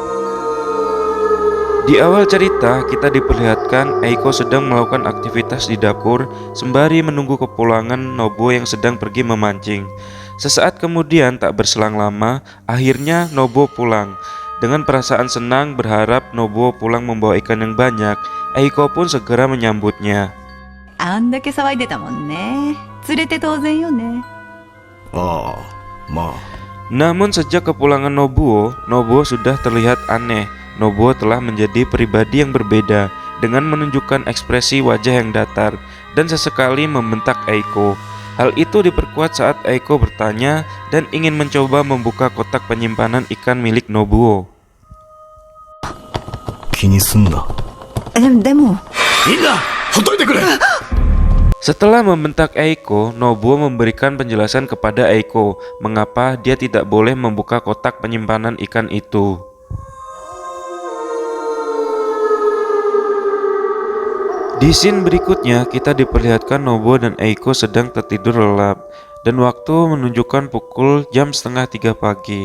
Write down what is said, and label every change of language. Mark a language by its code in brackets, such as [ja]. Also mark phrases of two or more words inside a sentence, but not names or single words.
[id] Di awal cerita, kita diperlihatkan Eiko sedang melakukan aktivitas di dapur sembari menunggu kepulangan Nobuo yang sedang pergi memancing. Sesaat kemudian, tak berselang lama, akhirnya Nobuo pulang. Dengan perasaan senang berharap Nobuo pulang membawa ikan yang banyak, Eiko pun segera menyambutnya. [ja] あんだけ騒いでたもんね。連れて当然よね。ああ、まあ。 [id] Namun sejak kepulangan Nobuo sudah terlihat aneh. Nobuo telah menjadi pribadi yang berbeda dengan menunjukkan ekspresi wajah yang datar dan sesekali membentak Eiko. Hal itu diperkuat saat Eiko bertanya dan ingin mencoba membuka kotak penyimpanan ikan milik Nobuo. [ja] 気にすんな。でも、みんな、ほっといてくれ。 [id] Setelah membentak Eiko, Nobuo memberikan penjelasan kepada Eiko mengapa dia tidak boleh membuka kotak penyimpanan ikan itu. Di scene berikutnya, kita diperlihatkan Nobuo dan Eiko sedang tertidur lelap dan waktu menunjukkan pukul jam setengah 3 pagi.